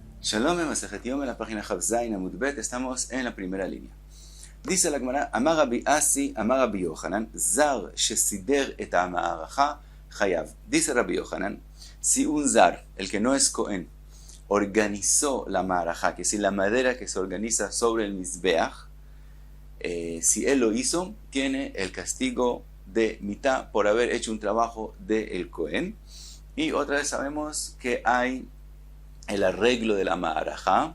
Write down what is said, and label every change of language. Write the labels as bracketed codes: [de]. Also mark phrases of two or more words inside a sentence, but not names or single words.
[he] שלום, מסכת יום, [es] en la página [he] כז עמוד ב, [es] estamos en la primera línea. Dice la Gemara, [he] אמר רבי אסי, אמר רבי יוחנן, זר שסידר את המערכה חייב. [es] Dice Rabbi Yochanan, si un zar, el que no es Cohen, organizó la ma'aracha, que es la madera que se organiza sobre el mizbeach, si él lo hizo, tiene el castigo de mitad por haber hecho un trabajo del Cohen. Y otra vez sabemos que hay el arreglo de la ma'araja.